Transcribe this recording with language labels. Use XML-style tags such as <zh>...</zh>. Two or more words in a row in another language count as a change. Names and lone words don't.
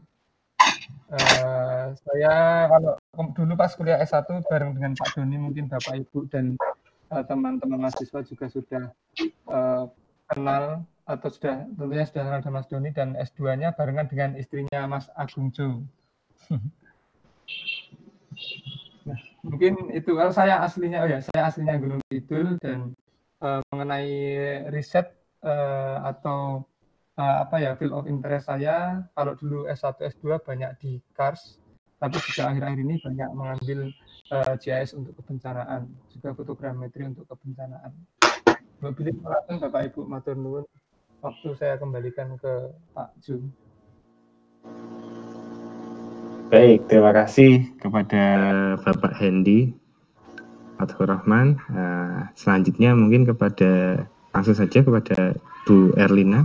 <id>Saya kalau dulu pas kuliah S1 bareng dengan Pak Doni, mungkin Bapak Ibu dan teman-teman mahasiswa juga sudah kenal atau tentunya sudah kenal dengan Mas Doni, dan S2-nya barengan dengan istrinya Mas Agung Jo. Nah, mungkin itu. Kalau saya aslinya, saya aslinya Gunung Kidul, dan mengenai riset atau</id> <en>field of interest</en> <id>saya, kalau dulu S1, S2 banyak di KARS, tapi juga akhir-akhir ini banyak mengambil GIS untuk kebencanaan, juga fotogrametri untuk kebencanaan. Mobil Bapak Ibu</id> <jv>matur nuwun,</jv> <id>waktu saya kembalikan ke Pak Jo. Baik, terima kasih kepada Bapak Hendi Fathur Rahman. Selanjutnya mungkin langsung saja kepada Bu Erlina.</id>